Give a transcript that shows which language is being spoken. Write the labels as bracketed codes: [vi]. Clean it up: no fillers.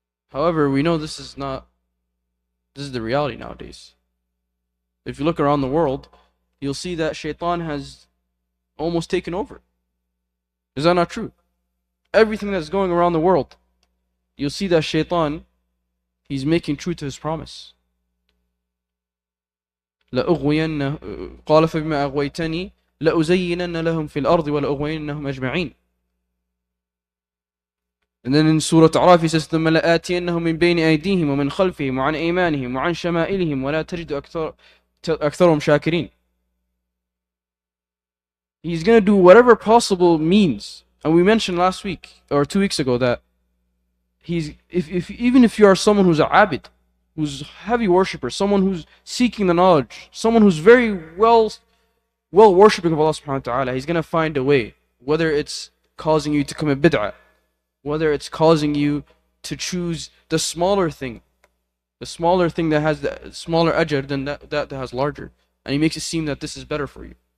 [en] However, we know this is the reality nowadays. If you look around the world, you'll see that shaitan has almost taken over. Is that not true? Everything that's going around the world, you'll see that shaitan, he's making true to his promise. لأغوين قال فبما أغويتني لأزينن لهم في الأرض ولأغوينهم أجمعين. And then in Surah A'raf he says [ar] ثم لآتينهم من بين أيديهم ومن خلفهم وعن أيمانهم وعن شمائلهم ولا تجد أكثرهم شاكرين. [en] He's going to do whatever possible means. And we mentioned last week or 2 weeks ago that even if you are someone who's a abid, who's a heavy worshipper, someone who's seeking the knowledge, someone who's very well worshipping of Allah subhanahu wa ta'ala, he's going to find a way, whether it's causing you to commit bid'ah, whether it's causing you to choose the smaller thing that has the smaller ajr than that has larger, and he makes it seem that this is better for you.